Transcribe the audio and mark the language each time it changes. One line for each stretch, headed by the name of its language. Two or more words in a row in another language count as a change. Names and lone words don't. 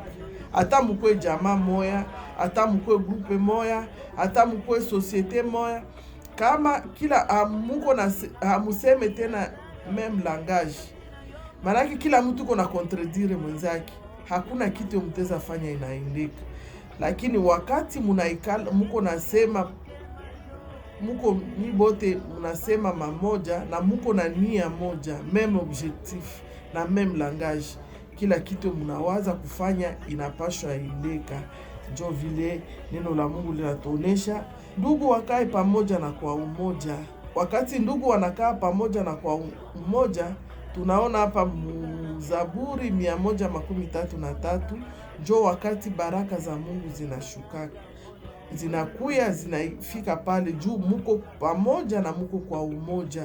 Swahili: Hata mkwe jamaa moya, hata mkwe grupe moya, hata mkwe societe moya, kama kila muko na hamuseme tena
French: meme langage,
Swahili: manake kila mtu uko na contredire mwenzake, hakuna kitu mteza fanya inaendeka. Lakini wakati munaikala muko nasema, muko ni bote munasema mamoja na muko na nia moja,
French: meme objectif na meme langage,
Swahili: kila kitu munawaza kufanya inapashwa indeka. Jo vile neno la Mungu linatuonesha ndugu wakae pamoja na kwa umoja. Wakati ndugu wanakaa pamoja na kwa umoja, tunaona hapa Zaburi 133, jo wakati baraka za Mungu zinashuka, zinakuya zinafika pale juu, muko pamoja na muko kwa umoja.